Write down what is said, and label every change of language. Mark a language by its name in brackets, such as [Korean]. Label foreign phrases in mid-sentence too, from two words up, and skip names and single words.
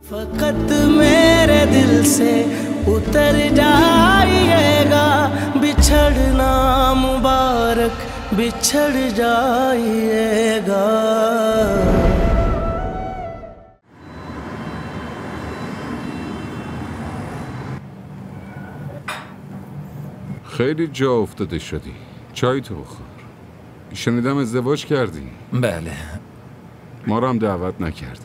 [Hindi] फकत मेरे दिल से उतर जाइएगा, बिछड़ना मुबारक बिछड़ जाइएगा. [Persian] خیلی جا افتاده شدی. چای تو بخور. شنیدم ازدواج کردی. بله. ما رو هم دعوت نکردی.